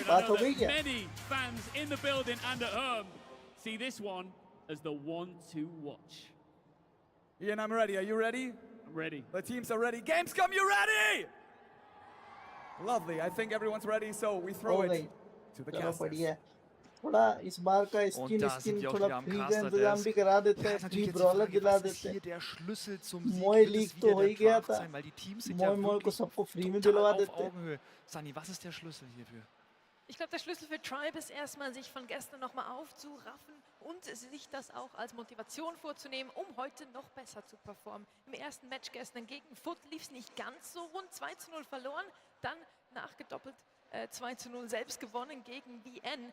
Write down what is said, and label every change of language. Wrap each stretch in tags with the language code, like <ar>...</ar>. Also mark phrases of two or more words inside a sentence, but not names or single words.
<en>And I know that many fans in the building and at home see this one as the one to watch. Ian, I'm ready. Are you ready? I'm ready. The teams are ready. Gamescom, you ready? Lovely. I think everyone's ready, so we throw it to the casters.</en> <hi>थोड़ा इस बार का स्किन थोड़ा फ्री का इंतजाम भी करा देते हैं, फ्री ब्रॉलर दिला देते हैं। मोए लीग तो हो ही गया था, मोए को सबको फ्री में दिलवा देते हैं।</hi> <de>Sunny, was ist der Schlüssel hierfür? Ich glaube, der Schlüssel für Tribe ist erstmal, sich von gestern nochmal aufzuraffen und sich das auch als Motivation vorzunehmen, um heute noch besser zu performen. Im ersten Match gestern gegen Foot lief es nicht ganz so rund, 2:0 verloren, dann nachgedoppelt 2:0 selbst gewonnen gegen VN.</de>